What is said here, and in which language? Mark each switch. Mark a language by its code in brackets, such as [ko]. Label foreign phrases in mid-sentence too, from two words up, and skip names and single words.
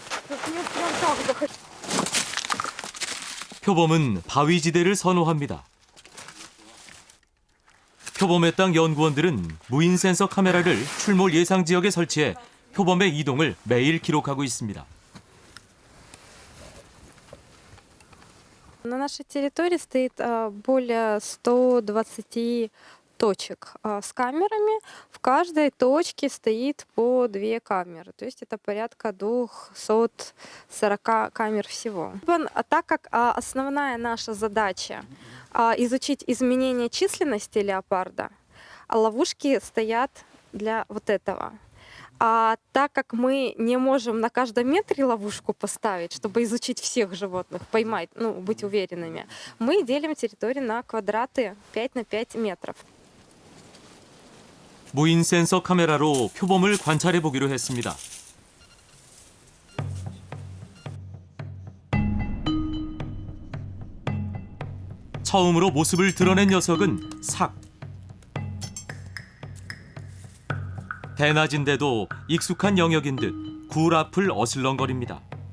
[ko] 표범은 바위지대를 선호합니다. 표범의 땅 연구원들은 무인 센서 카메라를 출몰 예상 지역에 설치해 표범의 이동을 매일 기록하고 있습니다. [ru] На нашей территории стоит более 120 точек с камерами. В каждой точке стоит по 2 камеры, то есть это порядка 240 камер всего. Так как основная наша задача изучить изменение численности леопарда, ловушки стоят для вот этого. А так как мы не можем на каждом метре ловушку поставить, чтобы изучить всех животных, поймать, быть уверенными, мы делим территорию на квадраты 5 на 5 метров. [ko] 무인 센서 카메라로 표범을 관찰해 보기로 했습니다. 처음으로 모습을 드러낸 녀석은 삭. 대낮인데도 익숙한 영역인 듯 굴 앞을 어슬렁거립니다.